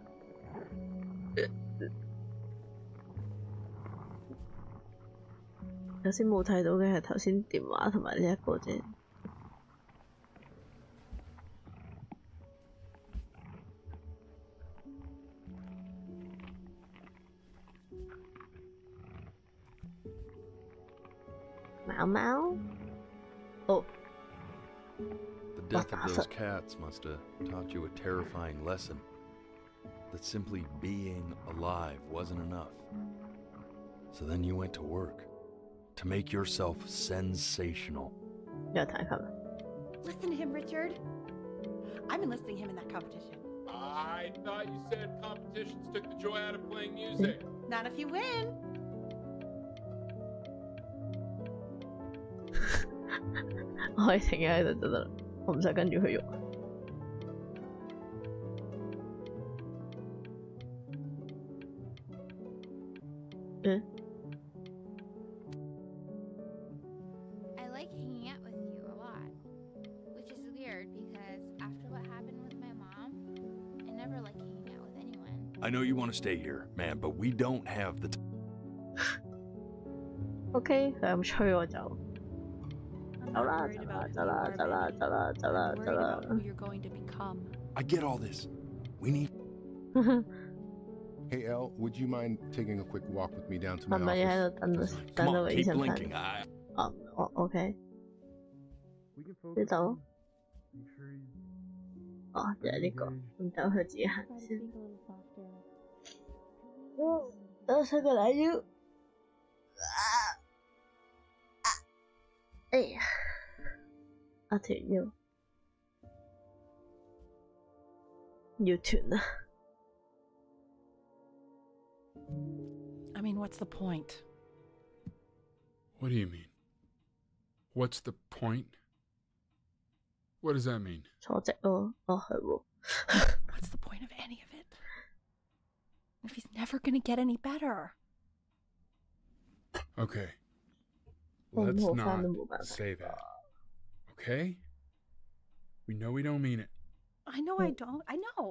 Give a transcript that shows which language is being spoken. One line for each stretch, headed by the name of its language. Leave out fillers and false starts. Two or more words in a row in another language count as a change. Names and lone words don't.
Cantonese: 頭先冇睇到嘅係頭先電話同埋呢一個啫。貓貓，哦。
English: The death of those cats must have taught you a terrifying lesson. That simply being alive wasn't enough. So then you went to work. To make yourself sensational. Listen to him, Richard. I'm enlisting him in that competition. I thought you said competitions took the joy out of playing music. Not if you win.
Cantonese: 我可以停喺度就得啦，我唔使跟住佢喐。
English: I like hanging out with you a lot, which is weird because after what happened with my mom, I never like hanging out with anyone. I know you want to stay here, man, but we don't have the time.
Cantonese: OK， 佢咁吹我就走啦走啦走啦走啦走啦走啦走啦。
English: who you're going to become. I get all this. We need. Hey, Elle, would you mind taking a quick walk with me down to my
Cantonese: 係咪你
English: office?
Cantonese: 喺度等到個醫生翻？哦，OK。呢度。哦，就係呢個，咁等佢自己行先。等我伸個懶腰。哎呀，我條腰要斷啦。
English: I mean, what's the point? What do you mean? What's the point? What does that mean?
Cantonese: 坐直咯，哦係喎。
English: What's the point of any of it? If he's never gonna get any better. Okay. Let's not say that. Okay? We know we don't mean it. I know I don't. I know.